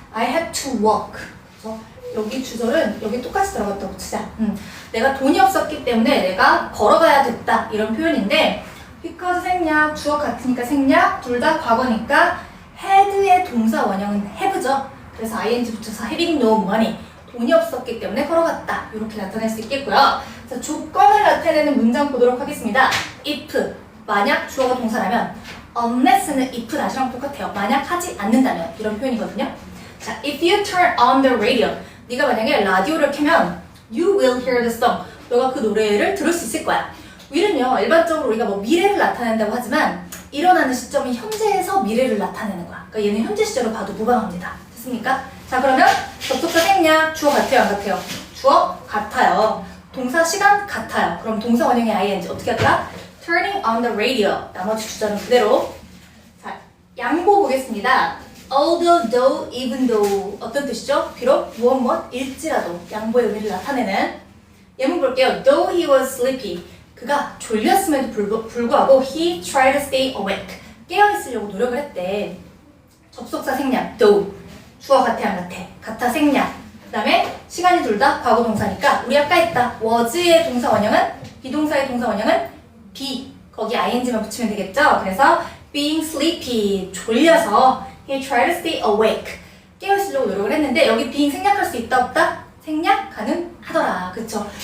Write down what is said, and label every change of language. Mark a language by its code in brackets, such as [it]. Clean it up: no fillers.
[en] I had to walk. [ko] 그래서 여기 주절은 여기 똑같이 들어갔다고 치자. 내가 돈이 없었기 때문에 내가 걸어가야 됐다. 이런 표현인데 because 생략, 주어 같으니까 생략, 둘 다 과거니까 had의 동사 원형은 have죠. 그래서 ing 붙여서 [en] having no money. [ko] 돈이 없었기 때문에 걸어갔다. 이렇게 나타낼 수 있겠고요. 자, 조건을 나타내는 문장 보도록 하겠습니다. if, 만약 주어가 동사라면 unless는 if 다시랑 똑같아요. 만약 하지 않는다면 이런 표현이거든요. [en] 자, if you turn on the radio. [ko] 네가 만약에 라디오를 켜면 [en] you will hear the song. [ko] 너가 그 노래를 들을 수 있을 거야. will은요, 일반적으로 우리가 뭐 미래를 나타낸다고 하지만 일어나는 시점이 현재에서 미래를 나타내는 거야. 그러니까 얘는 현재 시제로 봐도 무방합니다. 됐습니까? 자, 그러면 접속사 생략, 주어 같아요, 안 같아요? 주어 같아요. 동사 시간 같아요. 그럼 동사 원형의 ing 어떻게 하더라? [en] Turning on the radio. [ko] 나머지 주절은 그대로. 자, 양보 보겠습니다. [en] Although, though, even though [ko] 어떤 뜻이죠? 비록 무엇일지라도 양보의 의미를 나타내는 예문 볼게요. [en] Though he was sleepy. [ko] 그가 졸렸음에도 불구하고 [en] he tried to stay awake. [ko] 깨어있으려고 노력을 했대. 접속사 생략, though. 주어 같아 안 같아? 같아 생략. 그 다음에 시간이 둘 다 과거 동사니까 우리 아까 했다. was의 동사 원형은 비동사의 동사 원형은 be. 거기 ing만 붙이면 되겠죠? 그래서 [en] being sleepy. [ko] 졸려서 [en] he tried to stay awake. [ko] 깨어있으려고 노력을 했는데 여기 being 생략할 수 있다 없다? 생략 가능하더라. 그쵸?